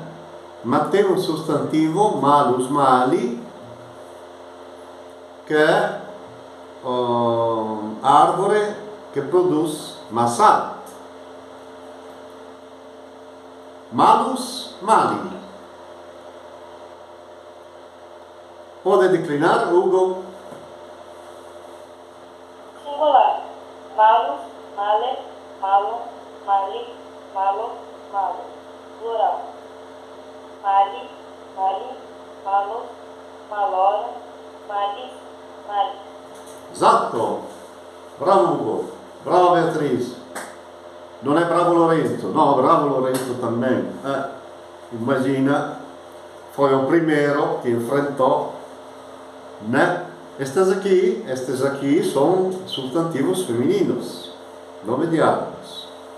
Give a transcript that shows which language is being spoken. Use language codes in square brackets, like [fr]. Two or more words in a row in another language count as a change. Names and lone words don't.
[pt] Mas tem um substantivo, [la] malus, mali, [pt] que é árvore que produz maçã. [la] Malus, mali. [pt] Pode declinar, Hugo? Singular. [la] Malus, male, malo, mali, malo, malo. Plural. Mali, mali, malo, malora, malis, mali. [pt] Exato! Bravo Hugo! Brava Beatriz! Não é bravo Lorenzo? Não, bravo Lorenzo também. Imagina, foi o primeiro que enfrentou, né? Estes aqui são substantivos femininos, nome de árvores.